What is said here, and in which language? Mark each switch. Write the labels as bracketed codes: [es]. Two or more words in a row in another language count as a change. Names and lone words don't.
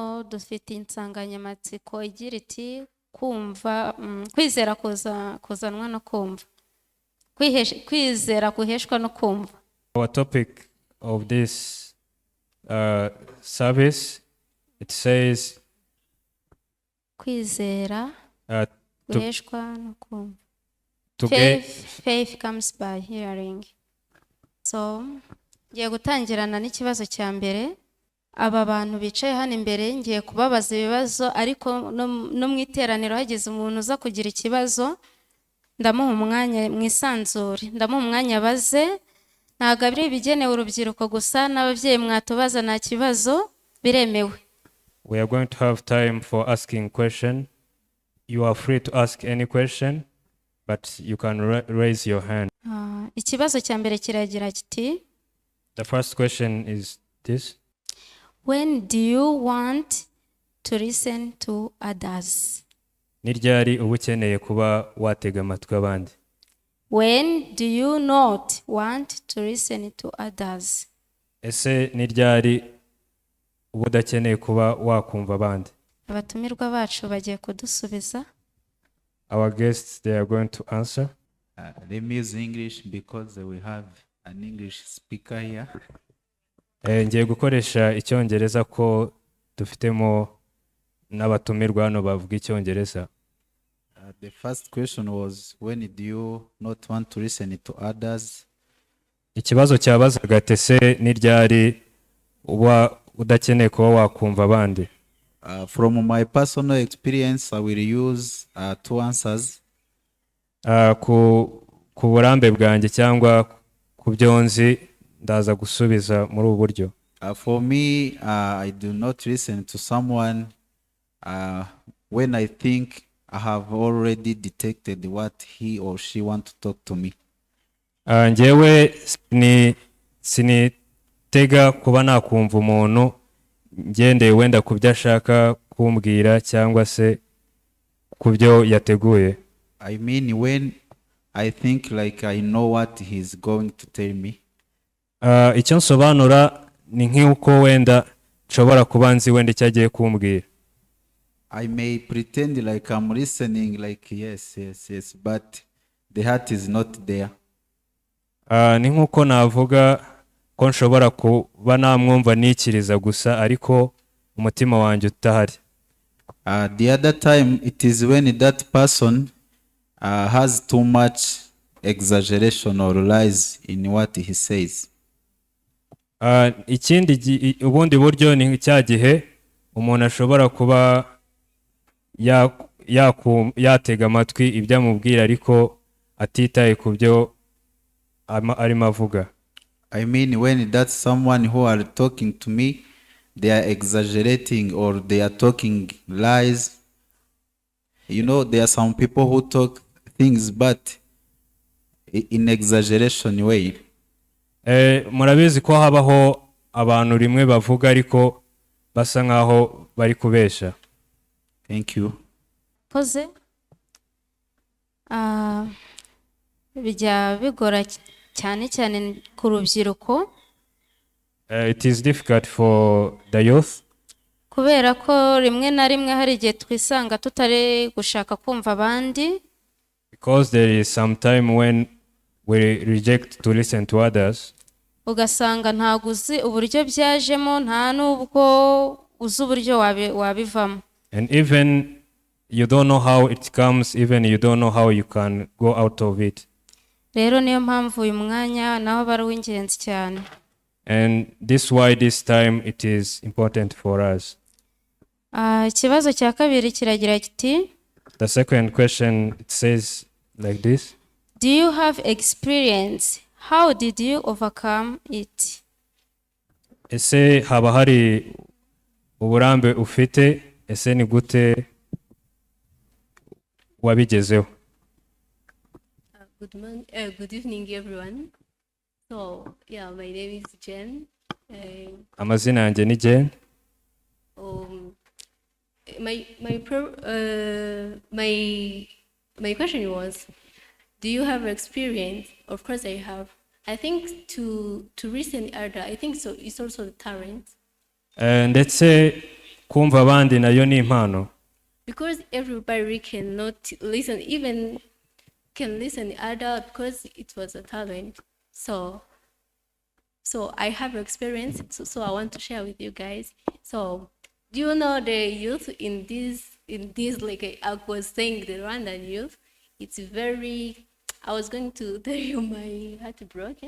[rw] dufite insanganyamatsiko igira iti kumva, kwizera kuzanwa no kumva. Kwizera kuheshwa no kumva. [en] Our topic of this service, it says [rw] Kwizera kuheshwa no kumva. [en] Faith comes by hearing. [rw] So ngiye gutangirana n'ikibazo cya mbere. Aba bantu bicaye hano imbere ngiye kubabaza ibibazo, ariko no mu iteraniro hagize umuntu uza kugira ikibazo ndamuha umwanya mwisanzure, ndamuha umwanya baze. Ntabwo ari ibigenewe urubyiruko gusa, n'ababyeyi mwatubaza nta kibazo, biremewe. [en] We are going to have time for asking question. You are free to ask any question, but you can raise your hand. [rw] Ikibazo cya mbere kiragira kiti, [en] The first question is this. when do you want to listen to others? [rw] Ni ryari uba ukeneye kuba watega amatwi abandi? [en] When do you not want to listen to others? [rw] Ese ni ryari uba udakeneye kuba wakumva abandi? Abatumirwa bacu bagiye kudusubiza. [en] Our guests, they are going to answer. Let me use English because we have an English speaker here. [rw] Ngiye gukoresha icyongereza ko dufitemo n'abatumirwa hano bavuga icyongereza. [en] The first question was, when do you not want to listen to others? [rw] Ikibazo cyabazaga ati ese ni ryari uba udakeneye kuba wakumva abandi? [en] From my personal experience, I will use two answers. [rw] Ku burambe bwanjye cyangwa ku byo nzi ndaza gusubiza muri ubu buryo. [en] For me, I do not listen to someone when I think I have already detected what he or she want to talk to me. [rw] Njyewe sinitega kuba nakumva umuntu ngendeye wenda ku byo ashaka kumbwira cyangwa se ku byo yateguye. [en] I mean, when I think like I know what he's going to tell me. [rw] Icyo nsobanura ni nk'uko wenda nshobora kuba nzi wenda icyo agiye kumbwira. [en] I may pretend like I'm listening, like yes, but the heart is not there. [rw] Ni nk'uko navuga ko nshobora kuba namwumva nikiriza gusa ariko umutima wanjye utahari. [en] The other time, it is when that person has too much exaggeration or lies in what he says. [rw] Ikindi ubundi buryo ni cya gihe umuntu ashobora kuba yatega amatwi ibyo amubwira ariko atitaye ku byo arimo avuga. [en] I mean, when that's someone who are talking to me, they are exaggerating or they are talking lies. You know, there are some people who talk things but in exaggeration way. [rw] Murabizi ko habaho abantu rimwe bavuga ariko basa nkaho bari kubesha. [en] Thank you. [rw] Poze bijya bigora cyane cyane ku rubyiruko. [en] It is difficult for the youth. [rw] Kubera ko rimwe na rimwe hari igihe twisanga tutari gushaka kumva abandi. [en] Because there is some time when we reject to listen to others. [rw] Ugasanga ntago uzi uburyo byajemo, nta nubwo uzi uburyo wabivamo. [en] And even you don't know how it comes, even you don't know how you can go out of it. [rw] Rero niyo mpamvu uyu mwanya naho bari w'ingenzi cyane. [en] And this why this time it is important for us. [rw] Ikibazo cya kabiri kiragira kiti, [en] The second question, it says like this. do you have experience? How did you overcome it? [rw] Ese haba hari uburambe ufite, ese ni gute wabigezeho? [en] Good evening, everyone. So, yeah, my name is Jen. [rw] Amazina yanjye ni Jen. [en] My question was, do you have experience? Of course, I have. I think to listen elder, I think so. It's also the talent. [rw] Ndetse kumva abandi nayo ni impano. [en] Because everybody cannot listen, even can listen adult, because it was a talent. So I have experience, so I want to share with you guys. So do you know the youth in this like I was saying, the Rwandan youth, it's very, I was going to tell you my heart broken.